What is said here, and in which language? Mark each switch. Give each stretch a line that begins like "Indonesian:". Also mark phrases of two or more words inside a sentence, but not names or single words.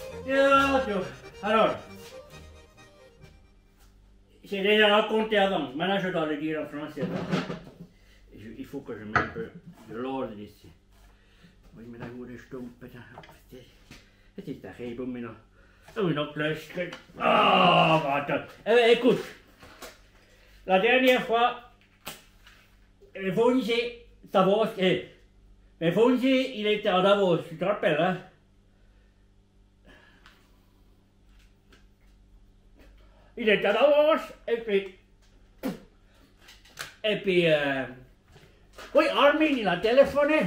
French: Alors, j'ai déjà raconté avant, maintenant je dois le dire en français. Il faut que je mette un peu de l'ordre ici. Oui, mais là, où est-ce que
Dutch: het is daar geen boom meer. Oh, nog luisteren.
French: Ah, attends. Écoute, la dernière fois, Fonzi, Davos, mais Fonzi, il était à Davos, tu te rappelles, hein? Il était à Davos, et puis, oui, Armin, il a téléphoné.